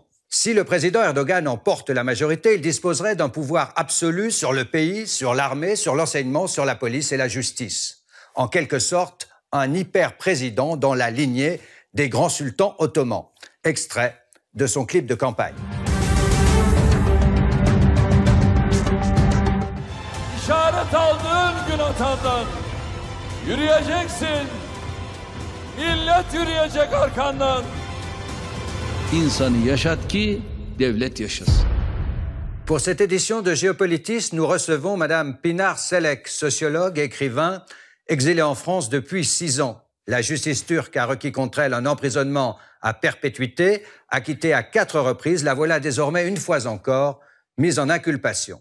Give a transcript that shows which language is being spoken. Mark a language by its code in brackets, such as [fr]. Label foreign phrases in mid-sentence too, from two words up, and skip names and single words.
[fr] Si le président Erdogan emporte la majorité, il disposerait d'un pouvoir absolu sur le pays, sur l'armée, sur l'enseignement, sur la police et la justice. En quelque sorte, un hyper-président dans la lignée des grands sultans ottomans. Extrait de son clip de campagne. [tr] İşaret aldığın gün atandan yürüyeceksin. Millet yürüyecek arkandan. İnsanı yaşat ki devlet yaşasın. [fr] Pour cette édition de Géopolitis, nous recevons Madame Pinar Selek, sociologue, écrivain, exilée en France depuis 6 ans. La justice turque a requis contre elle un emprisonnement à perpétuité, acquitté à 4 reprises. La voilà désormais, une fois encore, mise en inculpation.